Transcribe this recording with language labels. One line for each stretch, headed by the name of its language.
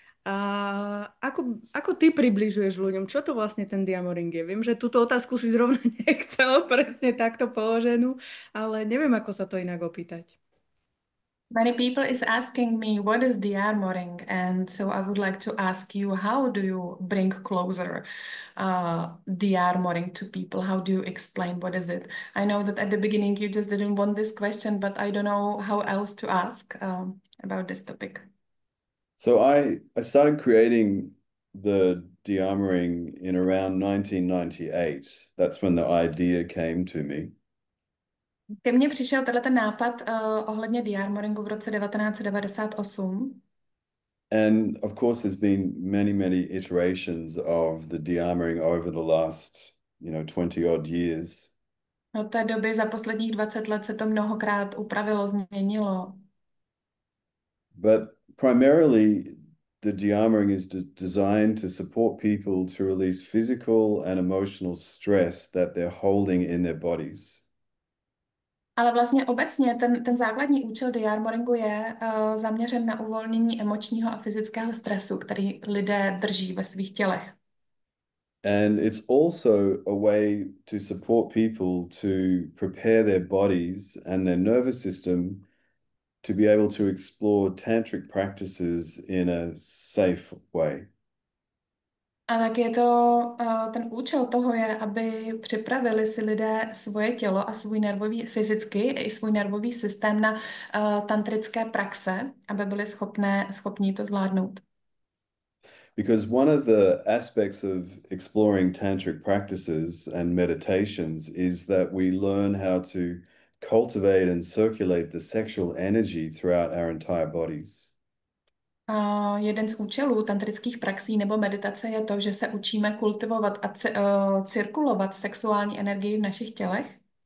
Slovak: A ako ty približuješ ľuďom? Čo to vlastne ten diamoring je? Viem, že túto otázku si zrovna nechcel presne takto položenú, ale neviem, ako sa to inak opýtať.
English: Many people is asking me what is de-armoring, and so I would like to ask you, how do you bring closer de-armoring to people? How do you explain what is it? I know that at the beginning you just didn't want this question, but I don't know how else to ask about this topic. So I started creating the de-armoring in around 1998. That's when the idea came to me.
Czech: Ke mně přišel tenhle ten nápad ohledně de-armoringu v roce 1998.
English: And of course, there's been many iterations of the de-armoring over the last, 20 odd years.
Czech: Od té doby za posledních 20 let se to mnohokrát upravilo, změnilo.
English: But primarily, the de-armoring is designed to support people to release physical and emotional stress that they're holding in their bodies.
Czech: Ale vlastně obecně ten základní účel de-armoringu je zaměřen na uvolnění emočního a fyzického stresu, který lidé drží ve svých tělech.
English: And it's also a way to support people to prepare their bodies and their nervous system to be able to explore tantric practices in a safe way.
Czech: A tak je to, ten účel toho je, aby připravili si lidé svoje tělo a svůj nervový, fyzicky i svůj nervový systém na tantrické praxe, aby byli schopní to zvládnout.
English: Because one of the aspects of exploring tantric practices and meditations is that we learn how to cultivate and circulate the sexual energy throughout our entire bodies.
Czech: Jeden z účelů tantrických praxí nebo meditace je to, že se učíme kultivovat a cirkulovat sexuální energii v našich tělech.